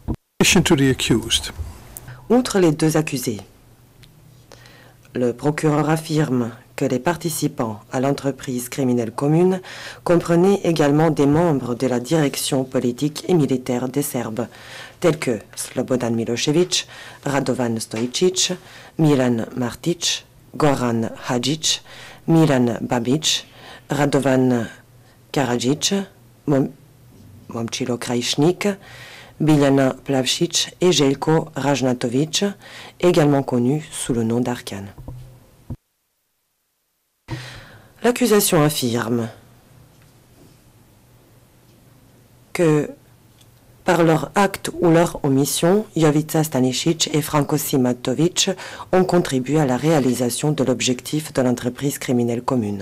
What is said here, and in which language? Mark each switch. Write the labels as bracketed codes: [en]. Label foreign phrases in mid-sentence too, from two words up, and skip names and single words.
[fr] Outre les deux accusés, le procureur affirme que les participants à l'entreprise criminelle commune comprenaient également des membres de la direction politique et militaire des Serbes, tels que Slobodan Milošević, Radovan Stojičić, Milan Martić, Goran Hadžić, Milan Babić, Radovan Karadžić, Momčilo Krajišnik, Biljana Plavšić et Željko Rajnatović, également connus sous le nom d'Arkan. L'accusation affirme que par leur acte ou leur omission, Jovica Stanisic et Franco Simatovic ont contribué à la réalisation de l'objectif de l'entreprise criminelle commune.